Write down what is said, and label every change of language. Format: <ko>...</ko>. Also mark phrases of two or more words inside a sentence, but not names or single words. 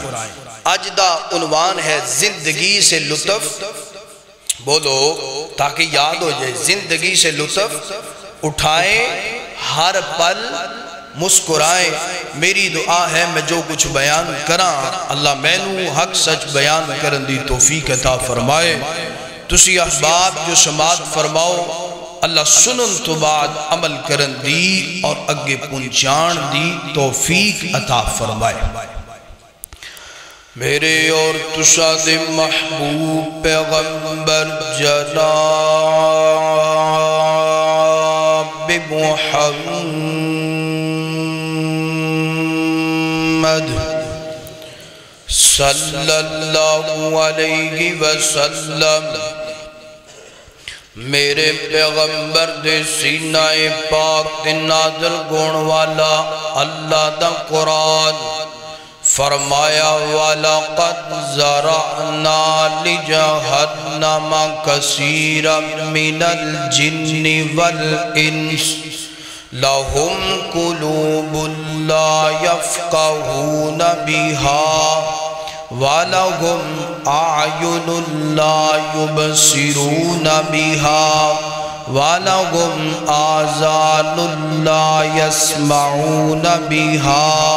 <ur>آج دا عنوان ہے زندگی سے لطف، بولو تاکہ یاد ہو جائے، زندگی سے لطف اٹھائیں، ہر پل مسکرائیں۔</ur> <pa>میری دعا ہے میں جو کچھ بیان کراں، اللہ مینوں حق سچ بیان کرن دی توفیق عطا فرمائے۔ تسی احباب جو سماعت فرماؤ، اللہ سنن تو بعد عمل کرن دی اور اگے پہنچان دی توفیق عطا فرمائے۔ میرے اور تسا دے محبوب پیغمبر جناب محمد صلی اللہ علیہ وسلم، میرے پیغمبر دے سینہ پاک تے نازل گون والا اللہ دا قرآن</pa> <ar>فرمایا وَلَقَدْ زَرَعْنَا لِجَهَنَّمَ جہنم کثیرا من الجن والانس لهم قلوب لا يفقهون بها وَلَهُمْ أَعْيُنٌ لَا يُبْصِرُونَ بِهَا وَلَهُمْ آذَانٌ لَا يَسْمَعُونَ بِهَا</ar>